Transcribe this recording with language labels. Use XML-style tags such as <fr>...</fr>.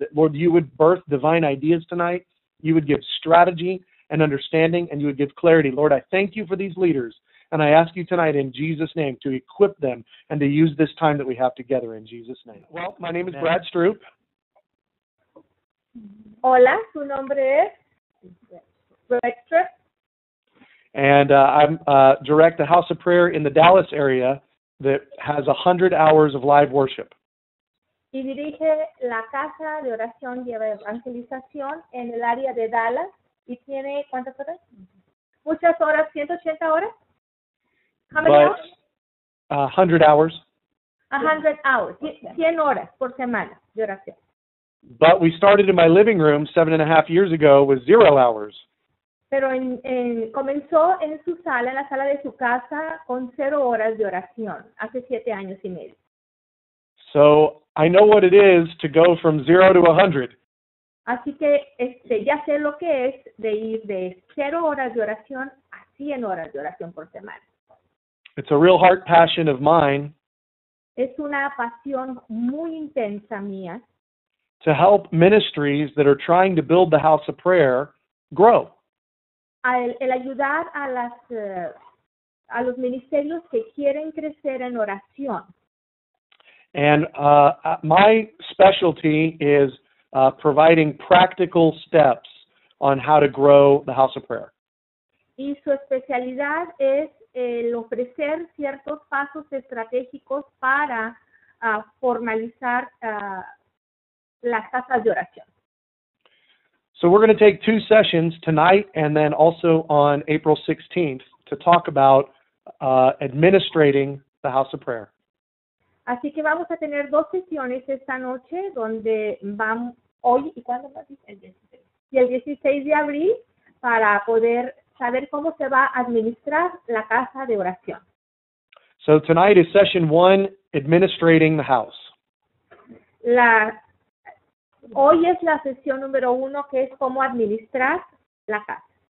<en>That, Lord, you would birth divine ideas tonight. You would give strategy and understanding, and you would give clarity. Lord, I thank you for these leaders, and I ask you tonight in Jesus' name to equip them and to use this time that we have together in Jesus' name. Well, my name is Brad Stroup.</en> <es>Hola, su nombre es Brad Stroup.</es> <en>And I'm direct a House of Prayer in the Dallas area that has 100 hours of live worship.</en> <es>Y dirige la casa de oración y evangelización en el área de Dallas y tiene ¿cuántas horas? Muchas horas, 180 horas.</es> <en>How many hours? 100 hours.</en> <es>100 hours, 100 horas por semana de oración.</es> <en>But we started in my living room 7.5 years ago with 0 hours.</en> <es>Pero comenzó en su sala, en la sala de su casa, con 0 horas de oración, hace 7 años y medio.</es> <en>So I know what it is to go from 0 to 100.</en> <es>Así que ya sé lo que es de ir de 0 horas de oración a 100 horas de oración por semana.</es> <en>It's a real heart passion of mine.</en> <es>Es una pasión muy intensa mía.</es> <en>To help ministries that are trying to build the house of prayer grow.</en> <es>El ayudar a los ministerios que quieren crecer en oración.</es> <en>And my specialty is providing practical steps on how to grow the house of prayer.</en> <es>Y su especialidad es el ofrecer ciertos pasos estratégicos para formalizar las casas de oración.</es> <en>So we're going to take 2 sessions tonight and then also on April 16th to talk about administrating the house of prayer.</en> <es>Así que vamos a tener 2 sesiones esta noche donde vamos hoy y cuándo más el 16 y el 16 de abril para poder saber cómo se va a administrar la casa de oración.</es> <en>So tonight is session 1, administrating the house.</en> <es>Hoy es la sesión número 1, que es cómo administrar la casa.</es>